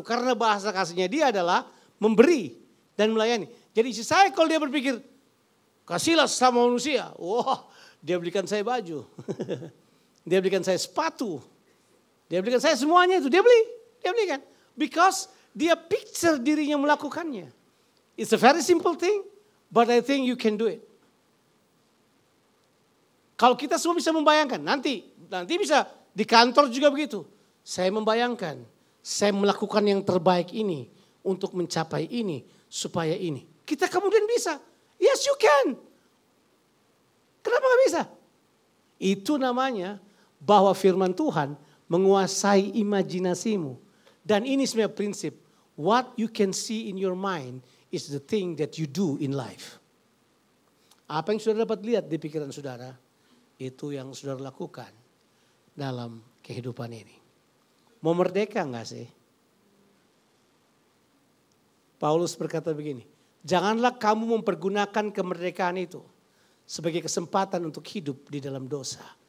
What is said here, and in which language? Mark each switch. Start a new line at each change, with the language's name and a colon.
Indonesian: Karena bahasa kasihnya dia adalah memberi dan melayani. Jadi saya kalau dia berpikir, kasihlah sama manusia. Wah, dia belikan saya baju. Dia belikan saya sepatu. Dia belikan saya semuanya itu. Dia belikan.
English: Because
Indonesian: dia picture dirinya melakukannya.
English: It's a very simple thing, but I think you can do it.
Indonesian: Kalau kita semua bisa membayangkan, nanti bisa di kantor juga begitu. Saya membayangkan, saya melakukan yang terbaik ini untuk mencapai ini, supaya ini. Kita kemudian bisa.
English: Yes, you can.
Indonesian: Kenapa gak bisa? Itu namanya bahwa firman Tuhan menguasai imajinasimu. Dan ini sebenarnya prinsip.
English: What you can see in your mind is the thing that you do in life.
Indonesian: Apa yang saudara dapat lihat di pikiran saudara, itu yang saudara lakukan dalam kehidupan ini. Mau merdeka enggak sih? Paulus berkata begini, janganlah kamu mempergunakan kemerdekaan itu sebagai kesempatan untuk hidup di dalam dosa.